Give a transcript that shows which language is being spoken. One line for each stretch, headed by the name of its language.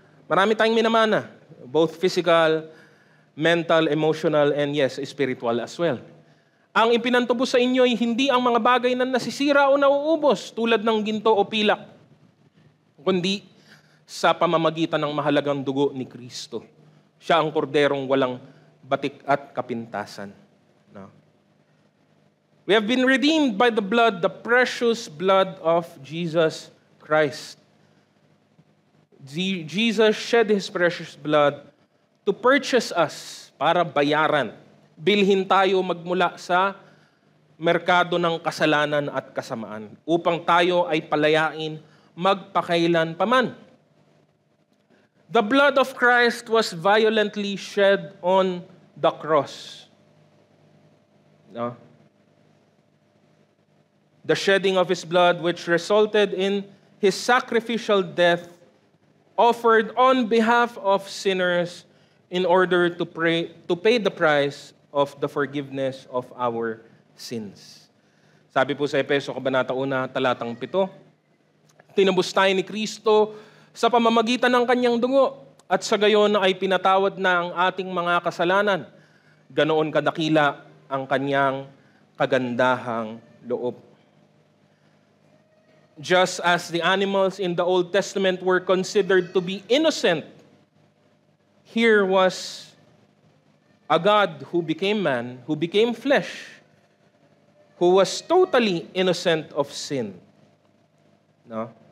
Filipino: Marami tayong minamana,
English: both physical, mental, emotional, and yes, spiritual as well.
Filipino: Ang ipinantubo sa inyo ay hindi ang mga bagay na nasisira o nauubos tulad ng ginto o pilak, kundi sa pamamagitan ng mahalagang dugo ni Kristo. Siya ang korderong walang batik at kapintasan.
English: No? We have been redeemed by the blood, the precious blood of Jesus Christ. Jesus shed His precious blood to purchase us,
Filipino: para bayaran. Bilhin tayo magmula sa merkado ng kasalanan at kasamaan upang tayo ay palayain magpakailan paman.
English: The blood of Christ was violently shed on the cross. No? The shedding of His blood, which resulted in His sacrificial death, offered on behalf of sinners in order to pay the price of the forgiveness of our sins.
Filipino: Sabi po sa Efeso Kabanata 1, talatang 7, tinubos tayo ni Kristo sa pamamagitan ng kanyang dugo at sa gayon ay pinatawad na ang ating mga kasalanan. Ganoon kadakila ang kanyang kagandahang loob.
English: Just as the animals in the Old Testament were considered to be innocent, here was a God who became man, who became flesh, who was totally innocent of sin. No?